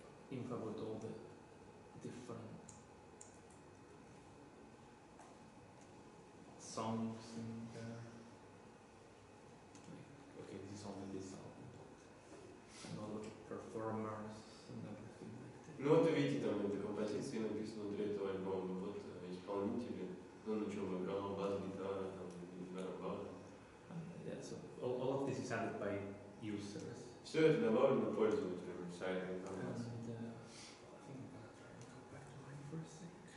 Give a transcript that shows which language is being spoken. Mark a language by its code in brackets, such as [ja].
[en] Info about all the different songs in there. Like, okay, this is only this album, and all the performers and everything like that. [ru] Ну вот видите, там этой композиции написано внутри этого альбома. Вот исполнители, ну на чем играл, бас-гитара, там, барабан. [en] Yeah, so all of this is added by users. [ru] Все это добавлено пользователям сайта информации. [en] And I think I'm gonna try and go back to mine for a sec.